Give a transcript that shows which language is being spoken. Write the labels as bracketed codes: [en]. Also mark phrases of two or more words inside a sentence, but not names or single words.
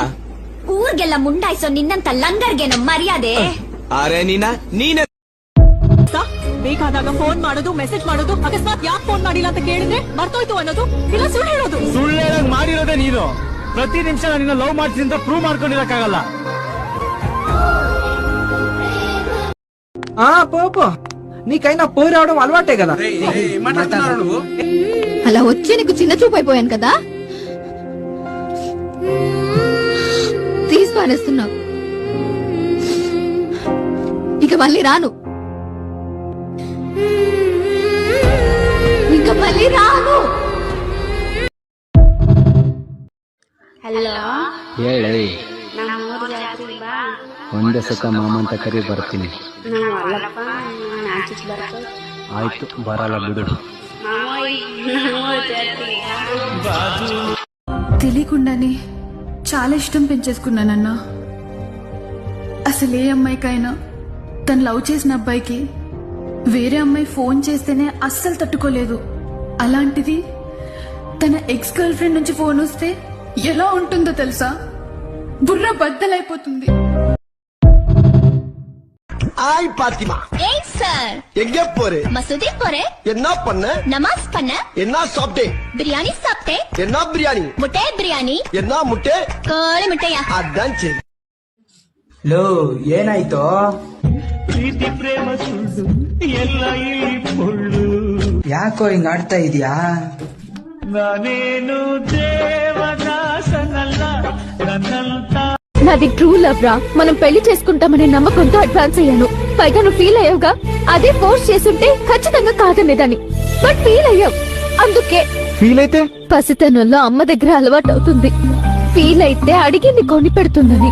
[kn] ಊರ್ಗೆಲ್ಲ ಮುಂಡಾಯ್ಸೋ ನಿನ್ನಂತ ಲಂಗರ್ಗೇನೋ ಮರ್ಯಾದೆ. ಅರೆ ನೀನೇ ಬೇಕಾದಾಗ ಫೋನ್ ಮಾಡೋದು, ಮೆಸೇಜ್ ಮಾಡೋದು, ಅಕಸ್ಮಾತ್ ಯಾಕೆ ಫೋನ್ ಮಾಡಿಲ್ಲ ಅಂತ ಕೇಳಿದ್ರೆ ಮರ್ತೋಯ್ತು ಅನ್ನೋದು, ಇಲ್ಲ ಸುಳ್ಳು ಹೇಳೋದು. ಸುಳ್ಳು ಹೇಳೋದ್ ಮಾಡಿರೋದೇ ನೀನು. ಪ್ರತಿ ನಿಮಿಷ ನಿನ್ನ ಲವ್ ಮಾಡ್ತೀನಿ ಅಂತ ಪ್ರೂವ್ ಮಾಡ್ಕೊಂಡಿರಕ್ಕಾಗಲ್ಲ. [te] నీ కైనా పోరావడం అలవాటే కదా. అలా వచ్చే నీకు చిన్న చూపు అయిపోయాను కదా, తీసి పారేస్తున్నావు. ఇక మళ్ళీ రాను, ఇక మళ్ళీ రాను. [kn] ಹಲೋ ಹೇಳಿ ಒಂದೇ ಸುಖ ಮಾಮ ಅಂತ ಕರಿ ಬರ್ತೀನಿ. ಆಯ್ತು ಬರಲ್ಲ ಬಿಡು. [te] తెలియకుండానే చాలా ఇష్టం పెంచేసుకున్నానన్నా. అసలు ఏ అమ్మాయికైనా తను లవ్ చేసిన అబ్బాయికి వేరే అమ్మాయి ఫోన్ చేస్తేనే అస్సలు తట్టుకోలేదు. అలాంటిది తన [en] ex girl friend [te] నుంచి ఫోన్ వస్తే ఎలా ఉంటుందో తెలుసా? బుర్ర బద్దలైపోతుంది. [ta] ஆய் பாத்திமா, ஏய் சார், எங்க போறே? மசூதி போறேன். என்ன பண்ண? நமாஸ் பண்ண. என்ன சாப்பிட்டே? பிரியாணி சாப்பிட்டேன். என்ன பிரியாணி? முட்டை பிரியாணி. என்ன முட்டை? கோழி முட்டையா. அதான் சரி. [kn] ಲೋ ಏನಾಯ್ತು? ಪ್ರೀತಿ ಪ್ರೇಮ ಸುಳ್ಳು ಎಲ್ಲ ಇಲ್ಲಿ ಪೊಳ್ಳು. ಯಾಕೋ ಹಿಂಗ್ ಆಡ್ತಾ ಇದೀಯಾ? ನಾನೇನು ದೇವದಾಸನಲ್ಲ ನನ್ನಂತ. [te] నాది [en] true love [te] రా. మనం పెళ్లి చేసుకుంటామనే నమ్మకంతో అడ్వాన్స్ అయ్యాను. పైగా నువ్వు ఫీల్ అయ్యావుగా, అదే ఫోర్స్ చేస్తుంటే ఖచ్చితంగా కాదనేదాన్ని. [en] but feel [te] అయ్యావు, అందుకే. ఫీల్ అయితే పసితనంలో అమ్మ దగ్గర అలవాటు అవుతుంది. ఫీల్ అయితే అడిగింది కొని పెడుతుందని.